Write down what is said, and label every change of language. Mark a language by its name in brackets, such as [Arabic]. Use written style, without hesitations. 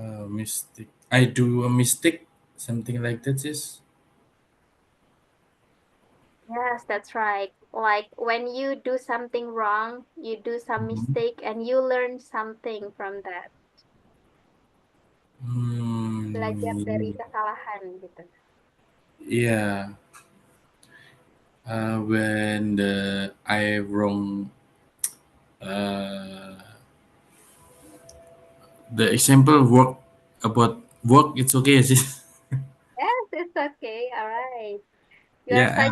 [English] Mistake. I do a mistake, something like that. Is Yes, that's right. Like when you do something wrong, you do some mistake and you learn something from that. [Indonesian] Belajar dari kesalahan gitu. [English] yeah. When I wrong uh, the example work about work, it's okay. Sis. Yes, it's okay. All right. You are